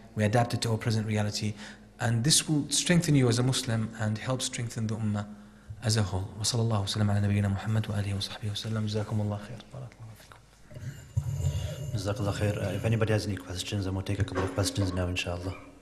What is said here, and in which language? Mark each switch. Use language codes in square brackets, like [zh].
[en] We adapt it to our present reality, and this will strengthen you as a Muslim and help strengthen the Ummah as a whole. [ar] وصلى الله وسلم على نبينا محمد وآله وصحبه وسلم. جزاكم الله خير. بارك الله فيكم. [en] Jazakallah khair. If anybody has any questions, I'm going to take a couple of questions now, inshallah.